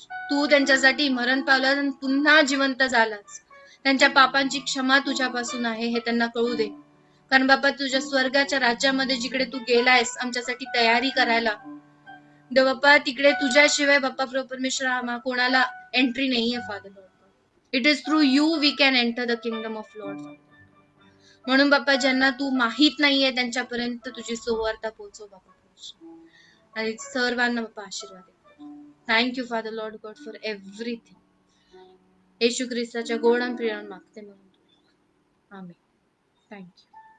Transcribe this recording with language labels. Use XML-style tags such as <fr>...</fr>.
<mr>तू त्यांच्यासाठी मरण पावलास आणि पुन्हा जिवंत झालास. त्यांच्या पापांची क्षमा तुझ्यापासून आहे हे त्यांना कळू दे. कारण बाप्पा तुझ्या स्वर्गाच्या राज्यामध्ये जिकडे तू गेलायस आमच्यासाठी तयारी करायला, देव बाप्पा तिकडे तुझ्याशिवाय बाप्पा प्रभू परमेश्वर कोणाला एंट्री नाहीये father Lord.</mr> <en>It is through you we can enter the kingdom of lord.</en> <mr>म्हणून बाप्पा ज्यांना तू माहित नाहीये त्यांच्यापर्यंत तुझी सुवार्ता पोहोचव बाप्पा आणि सर्वांना बाप्पा आशीर्वाद दे.</mr> <en>Thank you father lord God for everything.</en> <mr>येशू ख्रिस्ताच्या गोड आणि प्रिय नावात मागते म्हणून. आमेन. थँक्यू.</mr>